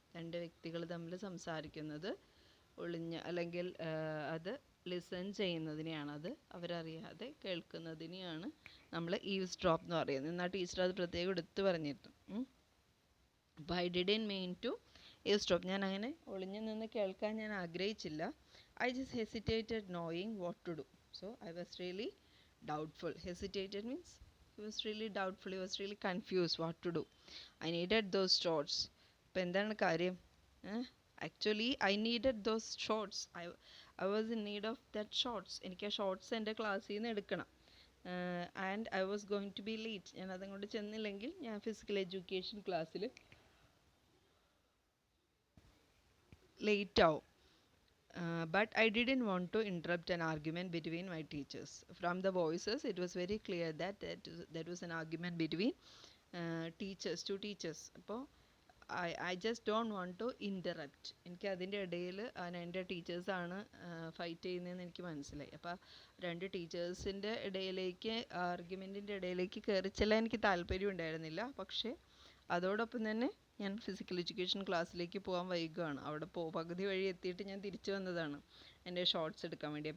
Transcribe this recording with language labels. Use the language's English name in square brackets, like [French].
[Malayalam] രണ്ട് വ്യക്തികൾ തമ്മിൽ സംസാരിക്കുന്നത് ഒളിഞ്ഞ്, അല്ലെങ്കിൽ അത് ലിസൺ ചെയ്യുന്നതിനെയാണ്, അത് അവരറിയാതെ കേൾക്കുന്നതിനെയാണ് നമ്മൾ ഈവ്സ്ഡ്രോപ്പ് എന്ന് പറയുന്നത്. എന്നാൽ ടീച്ചർ അത് പ്രത്യേകം എടുത്ത് പറഞ്ഞിരുന്നു. അപ്പോൾ [English] I didn't mean to eavesdrop. [Malayalam] ഞാൻ അങ്ങനെ ഒളിഞ്ഞു നിന്ന് കേൾക്കാൻ ഞാൻ ആഗ്രഹിച്ചില്ല. [English] I just hesitated knowing what to do. So I was really doubtful. Hesitated means he was really doubtful, he was really confused what to do. I needed those shorts. [Malayalam] അപ്പോൾ എന്താണ് കാര്യം? [English] Actually I needed those shorts. I was in need of that shorts. [Malayalam] എനിക്ക് ആ shorts എൻ്റെ ക്ലാസ്സിൽ നിന്ന് എടുക്കണം. [English] And I was going to be late. [Malayalam] ഞാൻ അതങ്ങോട്ട് ചെന്നില്ലെങ്കിൽ ഞാൻ ഫിസിക്കൽ എഡ്യൂക്കേഷൻ ക്ലാസ്സിൽ ലേറ്റ് ആവും. [English] But I didn't want to interrupt an argument between my teachers. From the voices, it was very clear that that was an argument between teachers, two teachers. അപ്പോൾ I just don't want to interrupt. [Malayalam] എനിക്ക് അതിൻ്റെ ഇടയിൽ എൻ്റെ ടീച്ചേഴ്സാണ് fight ചെയ്യുന്നതെന്ന് എനിക്ക് മനസ്സിലായി. അപ്പോൾ രണ്ട് ടീച്ചേഴ്സിൻ്റെ ഇടയിലേക്ക്, ആർഗ്യുമെൻറ്റിൻ്റെ ഇടയിലേക്ക് കയറി ചെല്ലാൻ എനിക്ക് താല്പര്യം ഉണ്ടായിരുന്നില്ല. പക്ഷേ അതോടൊപ്പം തന്നെ ഞാൻ ഫിസിക്കൽ എഡ്യൂക്കേഷൻ ക്ലാസ്സിലേക്ക് പോകാൻ വൈകുകയാണ്. അവിടെ പകുതി വഴി എത്തിയിട്ട് ഞാൻ തിരിച്ചു വന്നതാണ് എൻ്റെ ഷോർട്സ് എടുക്കാൻ വേണ്ടി.